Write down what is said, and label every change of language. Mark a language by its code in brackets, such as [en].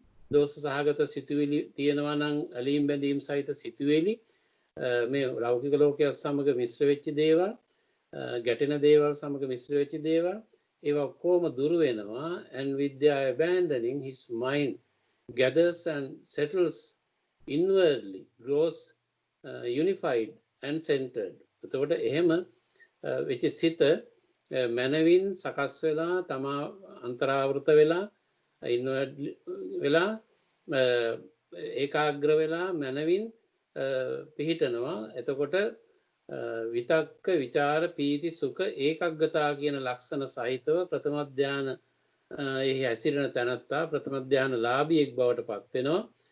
[si] දෝෂ සහගත සිතුවිලි තියෙනවා නම් ඇලීම් බැඳීම් සහිත සිතුවිලි මේ ලෞකික ලෝකයක් සමග මිශ්‍ර වෙච්ච දේවල්, ගැටෙන දේවල් සමග මිශ්‍ර වෙච්ච දේවල්, ඒවා ඔක්කොම දුරු වෙනවා. [en] And with their abandoning, his mind gathers and settles inwardly, grows unified and centered. [si] එතකොට එහෙම වෙච්ච සිත මනවින් සකස් වෙලා තමා අන්තරාවෘත වෙලා ඉන්වර්ඩ් වෙලා ඒකාග්‍ර වෙලා මනවින් පිහිටනවා. එතකොට විතක්ක විචාර පීති සුඛ ඒකග්ගතා කියන ලක්ෂණ සහිතව ප්‍රථම ධාන එහි ඇසිරෙන තැනත්තා ප්‍රථම ධාන ලාභියෙක් බවට පත් වෙනවා.